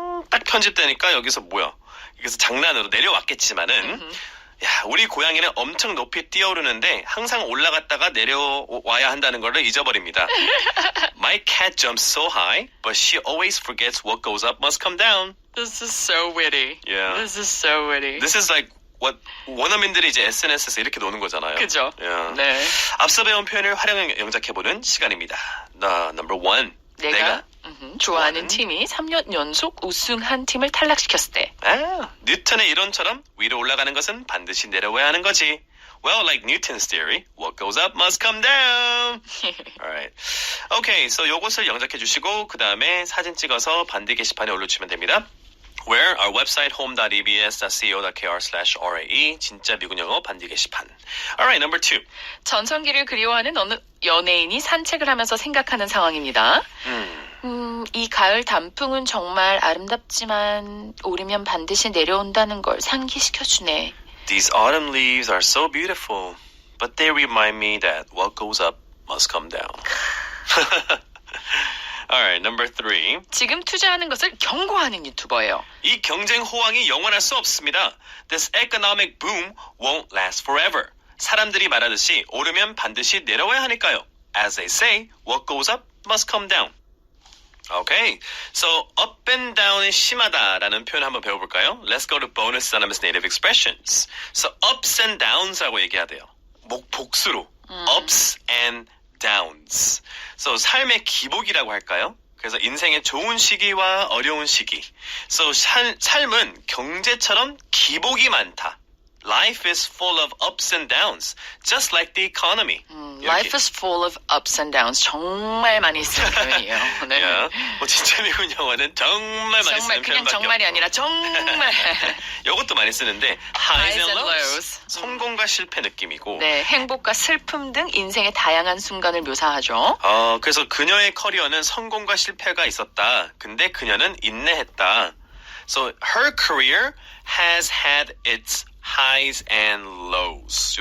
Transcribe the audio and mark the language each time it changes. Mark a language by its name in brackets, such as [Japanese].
[Korean] 딱 편집되니까 여기서 뭐야? 여기서 장난으로 내려왔겠지만은 야, 우리 고양이는 엄청 높이 뛰어오르는데 항상 올라갔다가 내려와야 한다는 걸 잊어버립니다. [English] My cat jumps so high, but she always forgets what goes up must come down. This is so witty. Yeah. This is so witty. This is like what [Korean] 원어민들이 이제 SNS에서 이렇게 노는 거잖아요. 그죠? [English] Yeah. [Korean] 네. 앞서 배운 표현을 활용 영작해보는 시간입니다. [English] Number 1. [Korean] 내가 좋아하는 팀이 3년 연속 우승한 팀을 탈락시켰을 때. 뉴턴의 이론처럼 위로 올라가는 것은 반드시 내려와야 하는 거지. [English] Well, like Newton's theory, what goes up must come down. Alright. [Korean] Okay, so 요것을 영작해 주시고 그 다음에 사진 찍어서 반대 게시판에 올려주시면 됩니다. [English] Where our website [Korean] home.ebs.co.kr/rae 진짜 미국 영어 반대 게시판. [English] Alright, number 2. [Korean] 전성기를 그리워하는 어느 연예인이 산책을 하면서 생각하는 상황입니다. 이 가을 단풍은 정말 아름답지만 오르면 반드시 내려온다는 걸 상기시켜주네. [English] These autumn leaves are so beautiful, but they remind me that what goes up must come down. Alright, number 3. [Korean] 지금 투자하는 것을 경고하는 유튜버예요. 이 경쟁 호황이 영원할 수 없습니다. [English] This economic boom won't last forever. [Korean] 사람들이 말하듯이 오르면 반드시 내려와야 하니까요. [English] As they say, what goes up must come down. [Korean] Okay, so up and down이 심하다라는 표현 한번 배워볼까요? [English] Let's go to bonus synonymous native expressions. So ups and downs라고 [Korean] 얘기해야 돼요. [English] 복수로. Ups and downs. [Korean] So 삶의 기복이라고 할까요? 그래서 인생의 좋은 시기와 어려운 시기. So 삶은 경제처럼 기복이 많다. [English] Life is full of ups and downs, just like the economy. Life is full of ups and downs. [Korean] 정말 많이 쓰는 표현이에요. 네. [English] Yeah. [Korean] 뭐 진짜 미국 영어는 정말 많이 쓰는 그냥 표현밖에 정말이 없고. 아니라 정말. 이것도 많이 쓰는데 highs and lows. 성공과 실패 느낌이고. 네, 행복과 슬픔 등 인생의 다양한 순간을 묘사하죠. 그래서 그녀의 커리어는 성공과 실패가 있었다. 근데 그녀는 인내했다. [English] So her career has had its highs and lows.